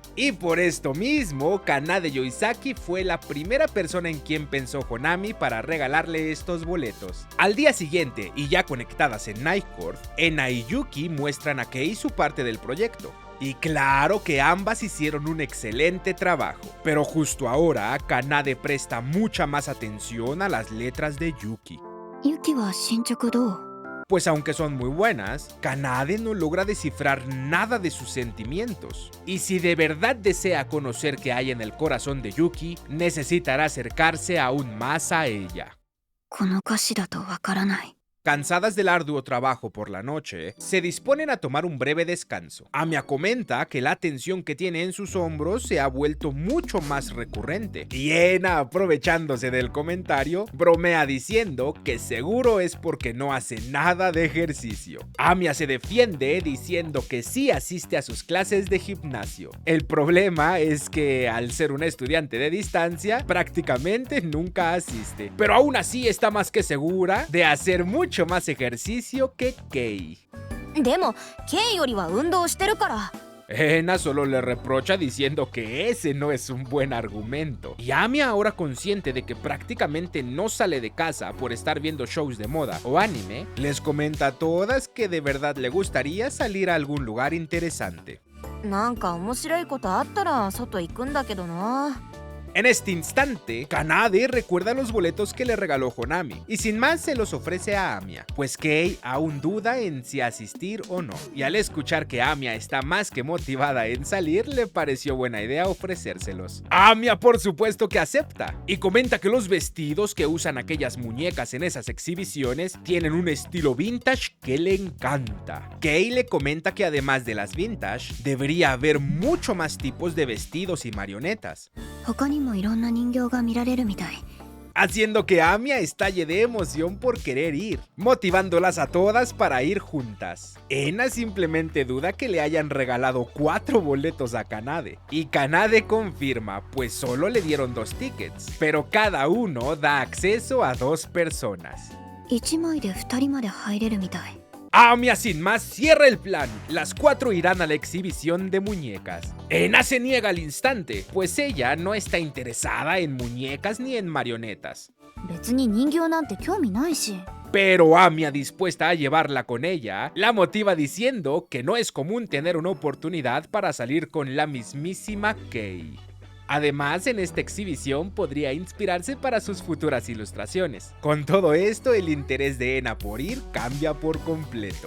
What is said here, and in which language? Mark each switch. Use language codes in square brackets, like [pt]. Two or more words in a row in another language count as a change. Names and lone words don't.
[es] Y por esto mismo, Kanade Yoisaki fue la primera persona en quien pensó Honami para regalarle estos boletos. Al día siguiente, y ya conectadas en Night Court, Ena y Yuki muestran a Kei su parte del proyecto. Y claro que ambas hicieron un excelente trabajo, pero justo ahora Kanade presta mucha más atención a las letras de Yuki. [ja] ユキは進捗どう？ [es] Pues aunque son muy buenas, Kanade no logra descifrar nada de sus sentimientos. Y si de verdad desea conocer qué hay en el corazón de Yuki, necesitará acercarse aún más a ella. [ja] この歌詞だとわからない。 [es] Cansadas del arduo trabajo por la noche, se disponen a tomar un breve descanso. Amia comenta que la tensión que tiene en sus hombros se ha vuelto mucho más recurrente. Y Ena, aprovechándose del comentario, bromea diciendo que seguro es porque no hace nada de ejercicio. Amia se defiende diciendo que sí asiste a sus clases de gimnasio. El problema es que al ser una estudiante de distancia, prácticamente nunca asiste. Pero aún así está más que segura de hacer mucho más ejercicio que Kei. [ja] でもケイよりは運動してるから。 [es] Ena solo le reprocha diciendo que ese no es un buen argumento. Y Amia, ahora consciente de que prácticamente no sale de casa por estar viendo shows de moda o anime, les comenta a todas que de verdad le gustaría salir a algún lugar interesante. [ja] なんか面白いことあったら外行くんだけどな。 [es] En este instante, Kanade recuerda los boletos que le regaló Honami y sin más se los ofrece a Amia, pues Kei aún duda en si asistir o no, y al escuchar que Amia está más que motivada en salir, le pareció buena idea ofrecérselos. Amia por supuesto que acepta y comenta que los vestidos que usan aquellas muñecas en esas exhibiciones tienen un estilo vintage que le encanta. Kei le comenta que además de las vintage, debería haber mucho más tipos de vestidos y marionetas, [ja] 他にもいろんな人形が見られるみたい。 [es] haciendo que Amia estalle de emoción por querer ir, motivándolas a todas para ir juntas. Ena simplemente duda que le hayan regalado 4 boletos a Kanade, y Kanade confirma, pues solo le dieron 2 tickets, pero cada uno da acceso a 2 personas. [ja] 1 枚で2人まで入れるみたい。 [es] Amia sin más cierra el plan. Las 4 irán a la exhibición de muñecas. Ena se niega al instante, pues ella no está interesada en muñecas ni en marionetas. [ja] 別に人形なんて興味ないし。 [es] Pero Amia, dispuesta a llevarla con ella, la motiva diciendo que no es común tener una oportunidad para salir con la mismísima Kei. Además, en esta exhibición podría inspirarse para sus futuras ilustraciones. Con todo esto, el interés de Ena por ir cambia por completo.